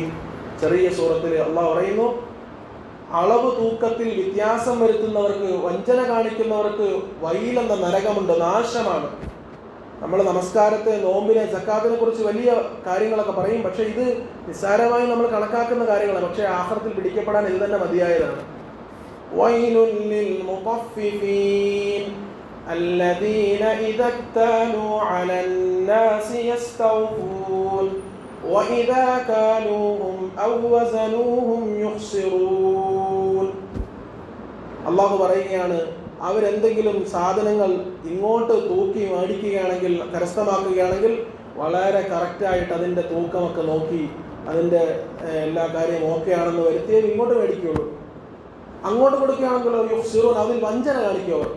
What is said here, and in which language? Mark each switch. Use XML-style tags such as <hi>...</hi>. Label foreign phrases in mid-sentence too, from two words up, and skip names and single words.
<ml>ചെറിയ സൂറത്തിൽ അള്ളാഹു പറയുന്നു, അളവ് തൂക്കത്തിൽ വ്യത്യാസം വരുത്തുന്നവർക്ക്, വഞ്ചന കാണിക്കുന്നവർക്ക് വൈലെന്ന നരകമുണ്ട്, നാശമാണ്. നമ്മൾ നമസ്കാരത്തെ, നോമ്പിനെ, സക്കാത്തിനെ കുറിച്ച് വലിയ കാര്യങ്ങളൊക്കെ പറയും. പക്ഷെ ഇത് നിസ്സാരമായി നമ്മൾ കണക്കാക്കുന്ന കാര്യങ്ങളാണ്. പക്ഷേ ആഖിറത്തിൽ പിടിക്കപ്പെടാൻ ഇത് തന്നെ മതിയായതാണ്.</ml> <ar>ويل للمطففين الذين إذا اكتالوا على الناس يستوفون وإذا كالوهم أو وزنوهم يخسرون.</ar> <ml>അള്ളാഹു പറയുകയാണ്, അവരെന്തെങ്കിലും സാധനങ്ങൾ ഇങ്ങോട്ട് തൂക്കി മേടിക്കുകയാണെങ്കിൽ, കരസ്ഥമാക്കുകയാണെങ്കിൽ വളരെ കറക്റ്റായിട്ട് അതിൻ്റെ തൂക്കമൊക്കെ നോക്കി അതിൻ്റെ എല്ലാ കാര്യവും ഓക്കെ ആണെന്ന് വരുത്തിയേ ഇങ്ങോട്ട് മേടിക്കുകയുള്ളൂ. അങ്ങോട്ട് കൊടുക്കുകയാണെങ്കിലോ യുഖ്സിറൂൻ, അതിൽ വഞ്ചന കാണിക്കും അവർ.</ml>